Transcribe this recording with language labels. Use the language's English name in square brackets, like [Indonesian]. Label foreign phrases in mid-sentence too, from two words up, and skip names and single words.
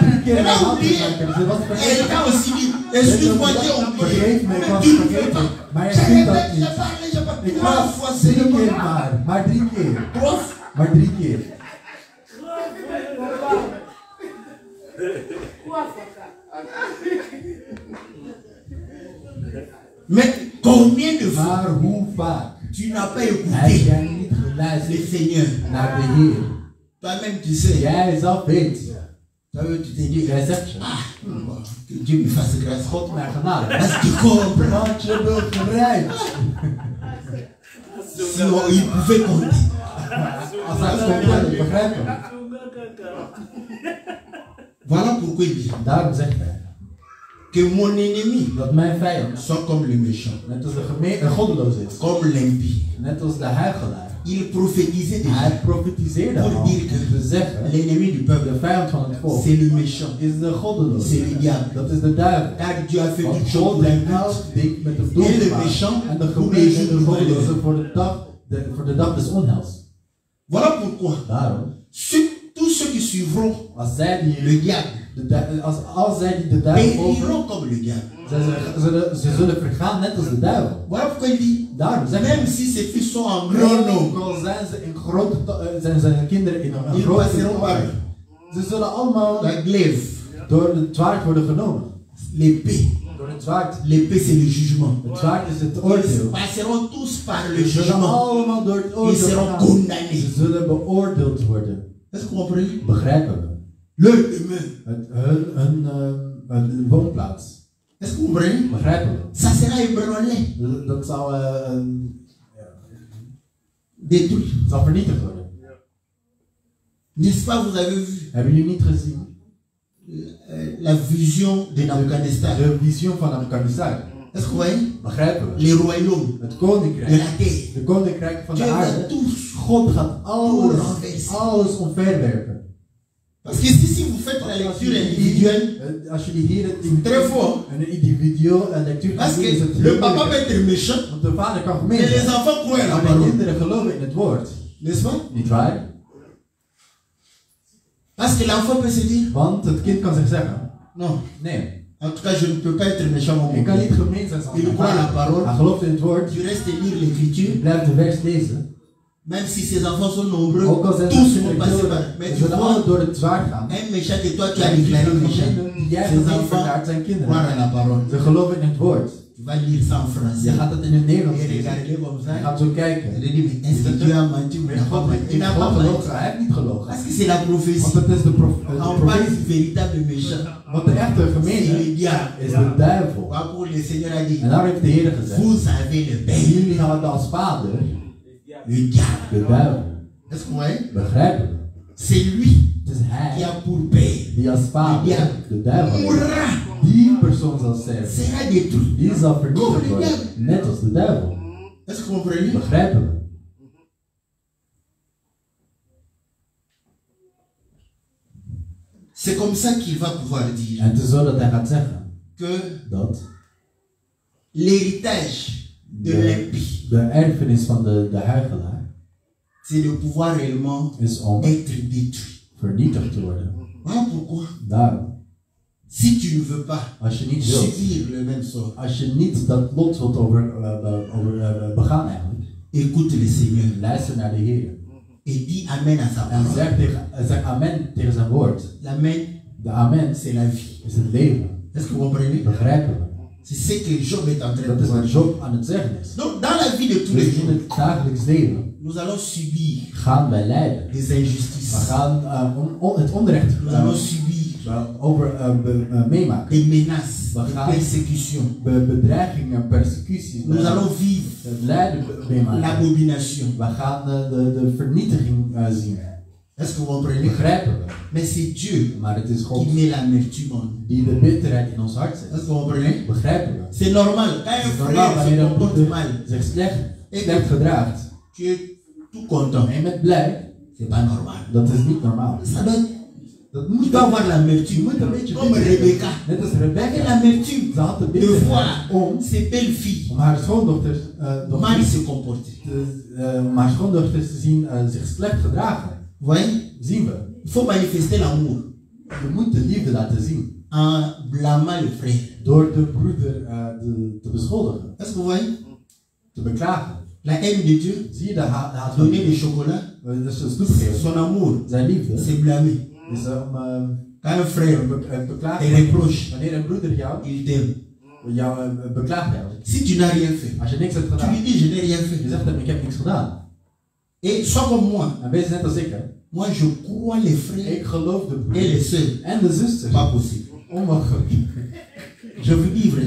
[French] Elle a oublié. Elle t'a aussi dit, excuse-moi, j'ai oublié. Mais tu ne fais pas. [Dutch] Maar je [French] J'ai [Dutch] kunt dat [French] répété, [Dutch] niet. [French] j'ai parlé, j'ai parlé. [Dutch] Ik 3 was [French] fois [Dutch] 3 keer [French] seulement. [Dutch] maar 3 keer. [French] 3 fois. [Dutch] Maar 3 keer. [French] Mais combien de fois [Dutch] Maar hoe vaak [French] tu n'as pas [Dutch] heb [French] écouté [Dutch] jij niet [French] le [Dutch] geluisterd [French] Seigneur? [Dutch] naar de Heer? [French] Toi-même, tu sais. [Dutch] Jij zelf weet. [French] Toi-même, tu t'es dit, [Dutch] Jij zegt je. [French] bon, que Dieu me fasse grâce. [Dutch] God mij genade. [French] Parce que tu comprends. [Dutch] Want je begrijpt. [French] Si il pouvait compter. [Dutch] Als hij het kon kunnen begrijpen. [French] Voilà pourquoi il dit [Dutch] Daarom zegt hij [French] que mon ennemi [Dutch] dat mijn vijand, [French] soit comme le méchant, [Dutch] net als de goddeloze is, [French] comme l'impie. [Dutch] net als de huichelaar. [French] Il prophétisait déjà [Dutch] Hij profetiseerde [French] pour [Dutch] al [French] dire [Dutch] om [French] que [Dutch] te zeggen, [French] l'ennemi du peuple, [Dutch] de vijand van het volk [French] c'est le méchant. [Dutch] is de goddeloze. [French] C'est le diable. [Dutch] Dat is de duivel. [French] Car Dieu a fait [Dutch] Want [French] toutes choses [Dutch] God [French] pour un [Dutch] heeft [French] but. [Dutch] elk ding met een doel En de gemaakt. [French] méchant [Dutch] En de voor de gemeente en de [French] jour du [Dutch] goddeloze [French] malheur. [Dutch] voor de dag des onheils. [French] Voilà pourquoi [Dutch] Daarom, [French] tous ceux qui suivront [Dutch] als zij die [French] le diable [Dutch] als zij die de duivel volgen, [French] périront comme le diable. [Dutch] ze zullen vergaan net als de duivel. [French] Voilà pourquoi il dit, [Dutch] Daarom zeg [French] même si ces fils sont en grand nombre, [Dutch] ook al zijn ze in zijn zijn kinderen in een [French] ils [Dutch] grote [French] passeront par nommer, [Dutch] ze zullen allemaal [French] la glaive, [Dutch] door het zwaard worden genomen. [French] l'épée. [Dutch] Door het zwaard. [French] L'épée c'est le jugement. [Dutch] Het zwaard is het [French] Ils [Dutch] oordeel. [French] passeront tous par le [Dutch] Ze zullen [French] jugement. [Dutch] allemaal door het [French] Ils [Dutch] oordeel [French] seront [Dutch] gaan. [French] condamnés. [Dutch] Ze zullen beoordeeld worden. [French] Est-ce que vous comprenez? [Dutch] Begrijpen we? [French] Leur demeure. [Dutch] Hun woonplaats. [French] Est-ce que vous comprenez? [Dutch] Begrijpen we? [French] Ça sera ébranlé, [Dutch] Dat zal [French] détruit. [Dutch] vernietigd worden. [French] N'est-ce pas, vous avez vu [Dutch] Hebben jullie niet gezien? [French] la vision de Nabucodonosor? [Dutch] De visioen van Afghanistan. [French] Est-ce que vous voyez? [Dutch] Begrijpen we? [French] Les royaumes [Dutch] Het [French] de [Dutch] koninkrijk. [French] la terre. [Dutch] De koninkrijk van de [French] Dieu va [Dutch] aarde. [French] tous. [Dutch] God gaat alles omverwerpen. [French] Parce que si vous faites la lecture individuelle, [Dutch] Als jullie hier [French] très fort. [Dutch] een individuele lectuur gaan [French] Parce [Dutch] doen, is het [French] que le [Dutch] heel [French] papa peut [Dutch] moeilijk. [French] être méchant, [Dutch] Want de vader kan [French] mais [Dutch] gemeen [French] les [Dutch] zijn. [French] enfants croient à la [Dutch] Maar de [French] parole. [Dutch] kinderen geloven in het woord. [French] N'est-ce pas? [Dutch] Niet waar? [French] Parce que l'enfant peut se dire, [Dutch] Want het kind kan zich zeggen, [French] non, [Dutch] nee, [French] en tout cas je ne peux pas être méchant mon [Dutch] ik kan [French] père. [Dutch] niet gemeen zijn. [French] Il croit à la parole. [Dutch] Hij gelooft in het woord. [French] Tu restes lire [Dutch] Je [French] l'écriture, [Dutch] blijft de vers lezen. [French] même si ses enfants sont nombreux, [Dutch] Ook al zijn [French] tous [Dutch] ze [French] vont passer par. [Dutch] ze [French] Mais tu [Dutch] zullen [French] vois, [Dutch] alle door het zwaard gaan. [French] un méchant que toi tu as [Dutch] En die [French] déclaré méchant, [Dutch] jij [French] ses [Dutch] hebt niet [French] enfants [Dutch] verklaard zijn [French] croient [Dutch] kinderen. [French] à la parole. [Dutch] Ze geloven in het woord. [French] Tu vas lire ça en [Dutch] Je [French] français. [Dutch] gaat het in het Nederlands [French] Et [Dutch] lezen. [French] regarder comme [Dutch] Je [French] ça. [Dutch] gaat zo [French] Et [Dutch] kijken. [French] de dire, mais est-ce que Dieu a menti ou il n'a pas menti? Il n'a pas menti. [Dutch] Hij heeft niet gelogen. [French] Parce que c'est la prophétie. [Dutch] Want het is de [French] On parle [Dutch] profetie. [French] du véritable méchant. [Dutch] Want de echte [French] C'est [Dutch] gemeente [French] le diable. [Dutch] is de duivel. [French] Pourquoi le Seigneur a dit, [Dutch] En daar heeft de Heer gezegd. [French] vous avez le [Dutch] En [French] père, [Dutch] jullie hadden als vader [French] le diable. [Dutch] de duivel. [French] Est-ce que vous voyez? [Dutch] Begrijpen we? [French] C'est lui [Dutch] Het is [French] qui [Dutch] hij [French] a pour père. [Dutch] die als vader de duivel heeft. [French] Mourra, [Dutch] Die persoon zal sterven. [French] sera détruit. [Dutch] Die zal vernietigd worden. Net als de duivel. [French] Est-ce que vous comprenez? [Dutch] Begrijpen we? [French] C'est comme ça qu'il va pouvoir dire [Dutch] En het is zo dat hij gaat zeggen [French] que [Dutch] dat [French] l'héritage de l'impie, [Dutch] de erfenis van de huichelaar [French] c'est de pouvoir réellement [Dutch] is om [French] être détruit. [Dutch] vernietigd te worden. [French] Voilà pourquoi. [Dutch] Daarom, [French] Si tu ne veux pas [Dutch] als je niet wilt, [French] subir le même sort, [Dutch] als je niet dat lot wilt begaan eigenlijk, [French] écoute le Seigneur [Dutch] luister naar de Heer. [French] et dis Amen à sa [Dutch] En [French] parole. [Dutch] zeg amen tegen zijn woord. [French] L'amen, [Dutch] De amen [French] c'est la vie. [Dutch] is het leven. [French] Est-ce que vous comprenez? [Dutch] Begrijpen we? [French] C'est ce que Job est en train [Dutch] Dat [French] de [Dutch] is wat [French] dire. [Dutch] Job aan het zeggen is. [French] Donc, dans la vie de tous les [Dutch] Dus in [French] jours, [Dutch] het dagelijks leven [French] nous allons subir [Dutch] gaan wij lijden. [French] des [Dutch] We [French] injustices. [Dutch] gaan het onrecht [French] Nous allons subir [Dutch] meemaken. [French] des menaces, [Dutch] We [French] des [Dutch] gaan [French] persécutions. [Dutch] bedreigingen, persecuties. [French] Nous allons vivre [Dutch] Het lijden meemaken. [French] l'abomination. [Dutch] We gaan de vernietiging zien. [French] Est-ce que vous comprenez? [Dutch] Begrijpen we? [French] Mais c'est Dieu [Dutch] Maar het is God [French] qui met l'amertume en nous. [Dutch] die de bitterheid in ons hart zet. [French] Est-ce que vous comprenez? [Dutch] Begrijpen we? [French] C'est normal. Quand [Dutch] Het [French] un [Dutch] is normaal [French] frère [Dutch] wanneer [French] se [Dutch] een [French] comporte [Dutch] broeder [French] mal, [Dutch] zich slecht gedraagt. [French] tu es tout content. [Dutch] En je bent blij. [French] C'est pas normal. [Dutch] Dat is niet normaal. [French] Ça doit, [Dutch] Dat [French] tu [Dutch] moet [French] dois avoir l'amertume. [Dutch] Je moet een beetje [French] Comme [Dutch] bitter [French] Rebecca. [Dutch] hebben. Net als [French] Avec [Dutch] Rebecca. [French] l'amertume [Dutch] Ze had de [French] de [Dutch] bitterheid [French] voir [Dutch] om [French] ses belles-filles [Dutch] haar schoondochters [French] mal se comporter. [Dutch] om haar schoondochters te zien zich slecht gedragen. [French] Vous voyez? [Dutch] Zien we. [French] Il faut manifester l'amour [Dutch] Je moet de liefde laten zien. [French] en blâmant le frère. [Dutch] Door de broeder te beschuldigen. [French] Est-ce que vous voyez? [Dutch] Te beklagen. [French] La haine de Dieu, [Dutch] Zie je de haat van [French] donner du chocolat, [Dutch] Dus een snoep geven. [French] son amour, [Dutch] Zijn liefde [French] c'est blâmer. [Dutch] is om [French] Quand un frère te [Dutch] beklagen. [French] reproche, [Dutch] Wanneer een broeder [French] il t'aime. [Dutch] jou beklaagt jou. [French] Si tu n'as rien fait, [Dutch] Als je niks hebt [French] tu [Dutch] gedaan. [French] lui dis je n'ai rien [Dutch] Je [French] fait. [Dutch] zegt hem ik heb niks gedaan. [French] Et sois comme moi. [Dutch] En wees net als ik. Hè. [French] Moi je crois les frères [Dutch] Ik geloof de [French] et les [Dutch] broeders [French] sœurs. [Dutch] en de zusters. [French] Pas possible. [Dutch] Onmogelijk. [French] Je vous dis vrai.